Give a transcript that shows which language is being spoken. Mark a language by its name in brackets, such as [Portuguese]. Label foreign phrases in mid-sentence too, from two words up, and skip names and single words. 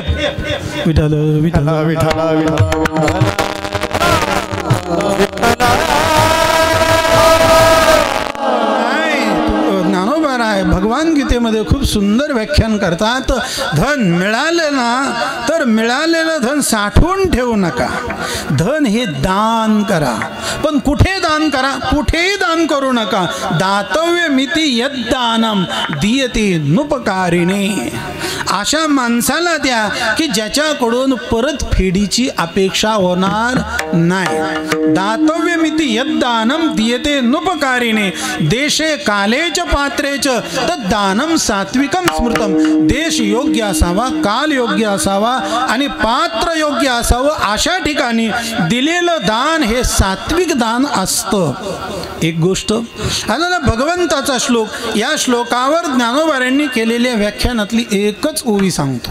[Marathi] विठ्ठल विठ्ठल विठ्ठल भगवान गीतेमध्ये खूप सुंदर व्याख्यान करतात. धन मिळाले ना तर मिळालेलं धन साठवून ठेवू नका. धन हे दान करा, पण कुठे दान करा? कुठेही दान करू नका. [Sanskrit] दातव्य मिती यद्दानम दीयते नुपकारिणे. [Marathi] अशा माणसाला द्या की ज्याच्याकडून परतफेडीची अपेक्षा होणार नाही. [Sanskrit] दातव्य मिती यद्दानम दीयते नुपकारिणे. देशे कालेच पात्रेच दानम सात्विकम स्मृतम. [Marathi] देश योग्य असावा, काल योग्य असावा आणि पात्र योग्य असावं. अशा ठिकाणी दिलेलं दान हे सात्विक दान असतं. एक गोष्ट आला ना भगवंताचा श्लोक. या श्लोकावर ज्ञानोबांनी केलेल्या व्याख्यानातली एकच ओवी सांगतो.